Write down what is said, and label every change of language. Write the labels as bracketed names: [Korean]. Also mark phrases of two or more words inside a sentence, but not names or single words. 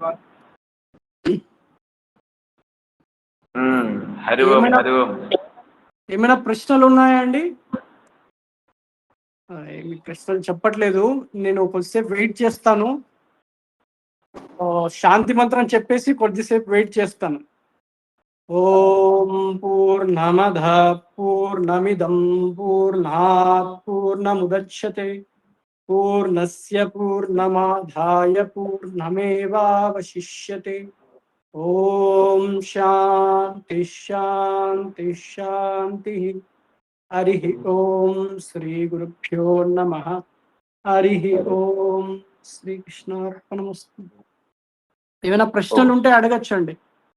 [Sanskrit] హరి ఓం, హరి ఓం. [Telugu] ఏమైనా ప్రశ్నలు ఉన్నాయండి? మీ ప్రశ్నలు చెప్పట్లేదు. నేను కొద్దిసేపు వెయిట్ చేస్తాను. శాంతి మంత్రం చెప్పేసి కొద్దిసేపు వెయిట్ చేస్తాను. [Sanskrit] ఓం పూర్ణమద పూర్ణమిదం పూర్ణాత్ పూర్ణముదచ్యతే పూర్ణస్య పూర్ణమాదాయ పూర్ణమేవావశిష్యతే. ఓం శాంతి శాంతి శాంతి. హరి ఓం శ్రీ గురుభ్యో నమః. హరి ఓం శ్రీకృష్ణార్పణమస్తు. [Telugu] ఏమైనా ప్రశ్నలు ఉంటే అడగచ్చండి.